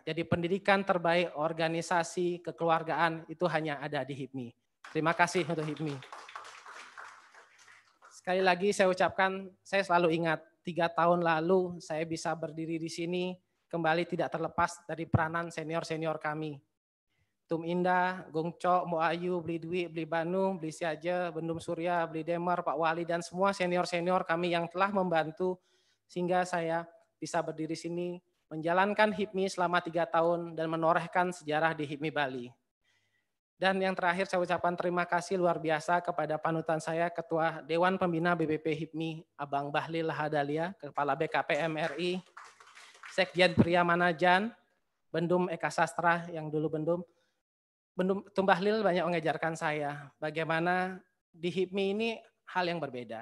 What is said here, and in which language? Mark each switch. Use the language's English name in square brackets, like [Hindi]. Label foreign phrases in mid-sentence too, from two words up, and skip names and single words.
[Indonesian] Jadi pendidikan terbaik, organisasi, kekeluargaan itu hanya ada di HIPMI. Terima kasih untuk HIPMI. Sekali lagi saya ucapkan, saya selalu ingat 3 tahun lalu saya bisa berdiri di sini kembali tidak terlepas dari peranan senior-senior kami. Tum Indah, Gongcok, Mo Ayu, Beli Dwi, Beli Banu, Beli Siaja, Bendum Surya, Beli Demar, Pak Wali, dan semua senior-senior kami yang telah membantu sehingga saya bisa berdiri sini menjalankan HIPMI selama 3 tahun dan menorehkan sejarah di HIPMI Bali. Dan yang terakhir saya ucapkan terima kasih luar biasa kepada panutan saya, Ketua Dewan Pembina BPP HIPMI, Abang Bahlil Lahadalia, Kepala BKPM RI, Sekjen Pria Manajan, Bendum Eka Sastra yang dulu Bendum Bahlil banyak mengajarkan saya bagaimana di HIPMI ini hal yang berbeda.